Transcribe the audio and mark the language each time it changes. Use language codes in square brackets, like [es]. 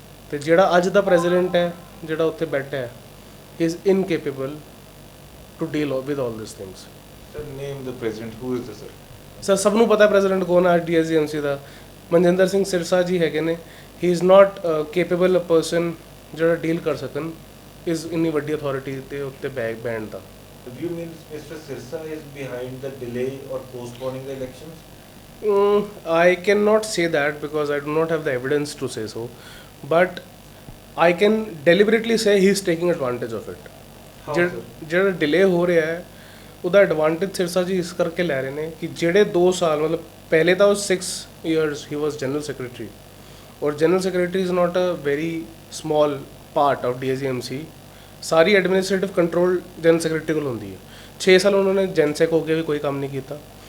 [pa] ਤੇ ਜਿਹੜਾ ਅੱਜ ਦਾ ਪ੍ਰੈਜ਼ੀਡੈਂਟ ਹੈ, ਜਿਹੜਾ ਉੱਥੇ ਬੈਠਾ ਹੈ, [en] Is incapable to deal with all this things. Sir name the president, who is the sir? [pa] Sir ਸਭ ਨੂੰ ਪਤਾ ਪ੍ਰੈਜ਼ੀਡੈਂਟ ਕੌਣ ਹੈ DSGMC ਦਾ, ਮਨਜਿੰਦਰ ਸਿੰਘ ਸਿਰਸਾ ਜੀ ਹੈਗੇ ਨੇ। [en] he is not capable a person [pa] ਜਿਹੜਾ ਡੀਲ ਕਰ ਸਕਣ ਇਸ ਇੰਨੀ ਵੱਡੀ ਅਥਾਰਟੀ ਦੇ ਉੱਤੇ band ਦਾ। [en] Do you mean Mr. Sirsa is behind the delay or postponing the elections? I cannot say that because I do not have the evidence to say so, but I can deliberately say he is taking advantage of it. How, sir? [pa] ਜਿਹੜਾ delay ਹੋ ਰਿਹਾ ਹੈ ਉਹਦਾ advantage Sirsa ਜੀ ਇਸ ਕਰਕੇ ਲੈ ਰਹੇ ਨੇ ਕਿ ਜਿਹੜੇ 2 ਸਾਲ ਮਤਲਬ ਪਹਿਲੇ ਤਾਂ ਉਹ [en] 6 years he was general secretary, [pa] ਔਰ [en] general secretary is not a very small part of DSGMC। [pa] Sorry administrative control general secretary ਕੋਲ ਹੁੰਦੀ ਹੈ। 6 ਸਾਲ ਉਹਨਾਂ ਨੇ ਜਨਸੈਕ ਹੋ ਕੇ ਵੀ ਕੋਈ ਕੰਮ ਨਹੀਂ ਕੀਤਾ।